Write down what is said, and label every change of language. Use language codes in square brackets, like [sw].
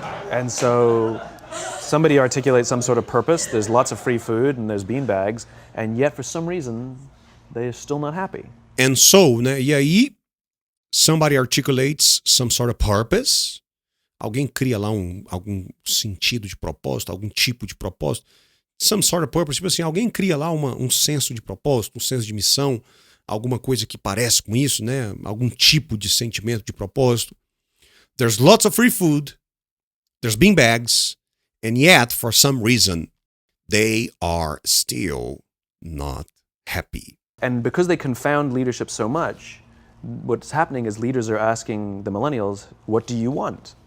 [en] And so somebody articulates some sort of purpose, there's lots of free food and there's bean bags, and yet for some reason they're still not happy. And so, né? [pt] E aí, [en] somebody articulates some sort of purpose. [pt] Alguém cria lá algum sentido de propósito, algum tipo de propósito. [en] Some sort of purpose, [pt] tipo assim, alguém cria lá um senso de propósito, um senso de missão, alguma coisa que parece com isso, né? Algum tipo de sentimento de propósito. [en] There's lots of free food, there's bean bags, and yet, for some reason, they are still not happy. And because they confound leadership so much, what's happening is leaders are asking the millennials, what do you want?